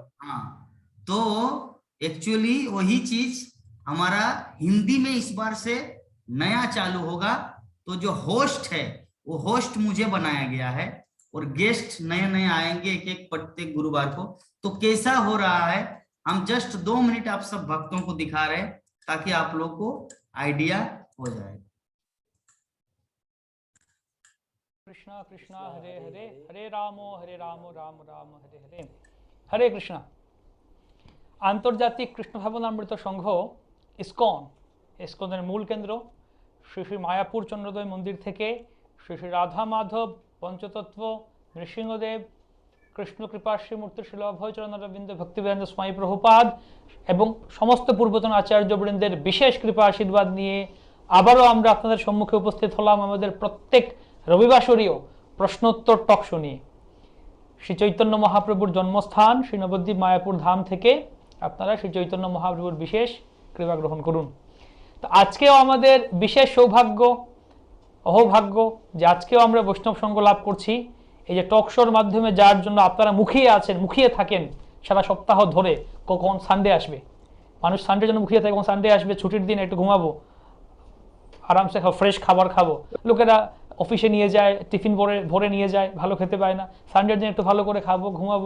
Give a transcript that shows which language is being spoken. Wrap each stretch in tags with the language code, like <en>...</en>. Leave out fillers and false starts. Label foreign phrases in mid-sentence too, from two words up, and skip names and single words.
<hi>हाँ, तो एक्चुअली वही चीज हमारा हिंदी में इस बार से नया चालू होगा। तो जो होस्ट है वो होस्ट मुझे बनाया गया है, और गेस्ट नए नए आएंगे एक एक प्रत्येक गुरुवार को। तो कैसा हो रहा है, हम जस्ट 2 मिनट आप सब भक्तों को दिखा रहे हैं ताकि आप लोग को आइडिया हो जाए।</hi> <sa>कृष्णा कृष्णा हरे हरे, हरे रामो राम राम हरे हरे, हरे कृष्णा।</sa> <bn>আন্তর্জাতিক কৃষ্ণ ভাবনামৃত সংঘ ইসকনের মূল কেন্দ্র শ্রী শ্রী মায়াপুর চন্দ্রোদয় মন্দির থেকে শ্রী শ্রী রাধা মাধব পঞ্চতত্ত্ব নৃসিংহদেব কৃষ্ণ কৃপা শ্রীমূর্তি শীল অভয়চরণ অরবিন্দ ভক্তিবেদান্ত স্বামী প্রভুপাদ এবং সমস্ত পূর্বতন আচার্যবৃন্দের বিশেষ কৃপা আশীর্বাদ নিয়ে আবারও আমরা আপনাদের সম্মুখে উপস্থিত হলাম আমাদের প্রত্যেক রবিবাসরীয় প্রশ্নোত্তর টক শো নিয়ে। শ্রী চৈতন্য মহাপ্রভুর জন্মস্থান শ্রী নবদ্বীপ মায়াপুর ধাম থেকে আপনারা শ্রী চৈতন্য মহাপ্রভুর বিশেষ কৃপা গ্রহণ করুন। তো আজকেও আমাদের বিশেষ সৌভাগ্য অহোভাগ্য যে আজকেও আমরা বৈষ্ণব সঙ্গ লাভ করছি, এই যে টক শোর মাধ্যমে, যার জন্য আপনারা মুখিয়ে থাকেন সারা সপ্তাহ ধরে কখন সানডে আসবে। মানুষ সানডের জন্য মুখিয়ে থাকে, কখন সানডে আসবে, ছুটির দিন একটু ঘুমাবো, আরামসে ফ্রেশ খাবার খাবো। লোকেরা অফিসে নিয়ে যায়, টিফিন ভরে নিয়ে যায়, ভালো খেতে পায় না, সানডের দিন একটু ভালো করে খাবো, ঘুমাবো।</bn>